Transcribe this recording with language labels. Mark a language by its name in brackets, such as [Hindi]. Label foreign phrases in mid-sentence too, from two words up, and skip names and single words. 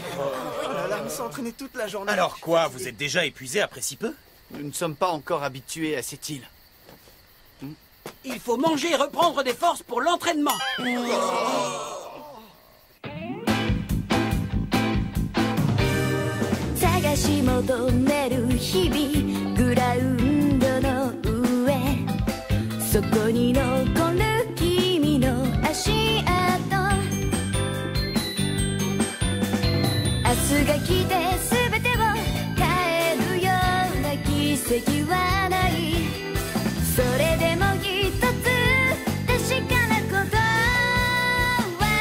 [French] Oh là là, on s'est entraîné toute la journée. Alors quoi, vous êtes déjà épuisé après si peu? Nous ne sommes pas encore habitués à cette île. Il faut manger et reprendre des forces pour l'entraînement. [Japanese] し求める日々グラウンドの上そこに残る君の足跡明日が来て全てを変えるような奇跡はないそれでも一つ確かなことは